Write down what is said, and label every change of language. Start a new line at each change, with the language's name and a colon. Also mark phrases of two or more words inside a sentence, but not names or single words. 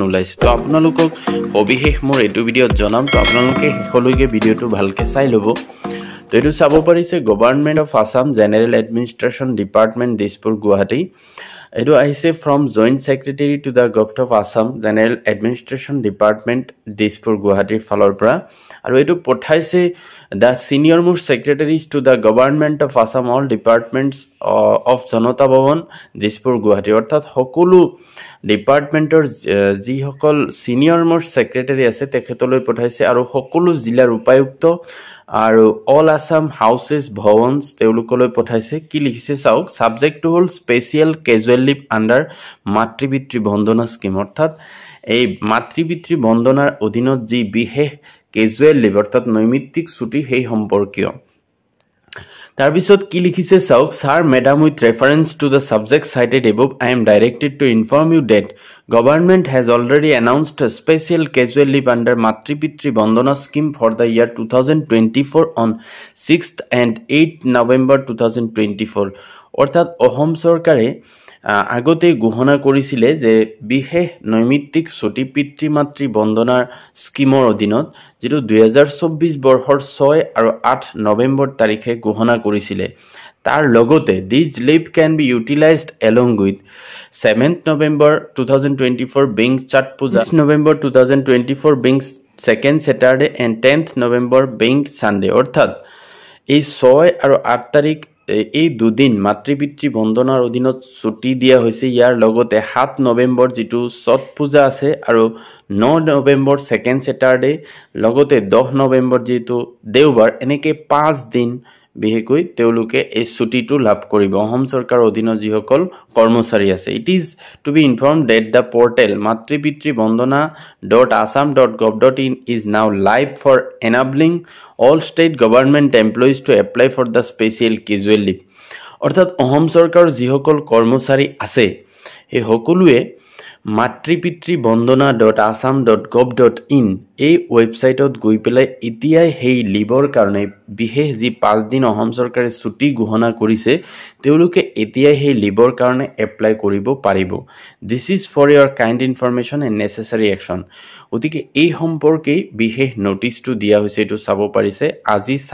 Assamese: ওলাইছে তো আপোনালোকক অবিশেষ মোৰ এটো ভিডিঅত জনাম তো আপোনালোকে হেকলৈকে ভিডিঅটো ভালকে চাই লব তো এটো চাব পাৰিছে
English: Government of Assam General Administration Department দিছপুৰ গুৱাহাটী
Assamese: এটো
English: আহিছে from Joint Secretary to the Government of Assam General Administration Department দিছপুৰ গুৱাহাটীৰ
Assamese: ফালৰ পৰা আৰু এটো পঠাইছে
English: the senior most secretaries to the government of Assam all departments of Janata Bhavan Dispur Guwahati অর্থাৎ
Assamese: সকলো ডিপাৰ্টমেণ্টৰ যি সকল
English: senior most secretary
Assamese: আছে তেখেতলৈ পঠাইছে আৰু সকলো জিলাৰ উপায়ুক্ত আৰু
English: All Assam Houses Bhawans
Assamese: তেওঁলোকলৈ পঠাইছে কি লিখিছে চাওক
English: subject to whole special casual leave under মাতৃপিতৃ বন্দনা scheme
Assamese: অৰ্থাৎ এই মাতৃপিতৃ বন্দনাৰ অধীনত যি বিশেষ
English: casual leave
Assamese: অৰ্থাৎ নৈমিত্তিক ছুটি সেই সম্পৰ্কীয় তাৰ পিছত কি লিখিছে চাওক
English: sir madam with reference to the subject cited above I am directed to inform you that government has already announced a special casual leave under Matripitri Bandhana scheme for the year 2024 on 6th and 8th November 2024
Assamese: অৰ্থাৎ অসম চৰকাৰে আগতে ঘোষণা কৰিছিলে যে বিশেষ নৈমিত্তিক ছুটি পিতৃ মাতৃ বন্দনাৰ স্কিমৰ অধীনত যেটো 2024 বৰ্ষৰ 6 আৰু 8 নৱেম্বৰ তাৰিখে ঘোষণা কৰিছিলে তাৰ লগতে
English: this leave can be utilized along with 7th November 2024 being Chhat Puja 6th November 2024 being second Saturday and 10th November being Sunday
Assamese: অৰ্থাৎ এই 6 আৰু 8 তাৰিখ এই দুদিন মাতৃপিতৃ বন্দনাৰ অধীনত ছুটি দিয়া হৈছে ইয়াৰ লগতে 7 নৱেম্বৰ যেটো ছট পূজা আছে আৰু 9 নৱেম্বৰ
English: second Saturday
Assamese: লগতে 10 নৱেম্বৰ যেটো দেওবাৰ এনেকে 5 দিন বিহেকৈ তেওঁলোকে এই ছুটিটো লাভ কৰিব অসম চৰকাৰৰ অধীনত যিসকল কৰ্মচাৰী আছে
English: it is to be informed that the portal matripitri-bandhana.assam.gov.in is now live for enabling all state government employees to apply for the special casual leave
Assamese: অৰ্থাৎ অসম চৰকাৰৰ যিসকল কৰ্মচাৰী আছে এই সকলোৱে matripitri-bandhana.assam.gov.in এই ওয়েবসাইটত গৈ পেলাই এতিয়াই হেই লিভৰ কাৰণে বিশেষ যি 5 দিন অসম চৰকাৰে ছুটি ঘোষণা কৰিছে তেওঁলোকে এতিয়াই হেই লিভৰ কাৰণে এপ্লাই কৰিব পাৰিব
English: this is for your kind information and necessary action
Assamese: ওতিকে এই সম্পৰ্কে বিশেষ নোটিছটো দিয়া হৈছে এটো চাব পাৰিছে আজি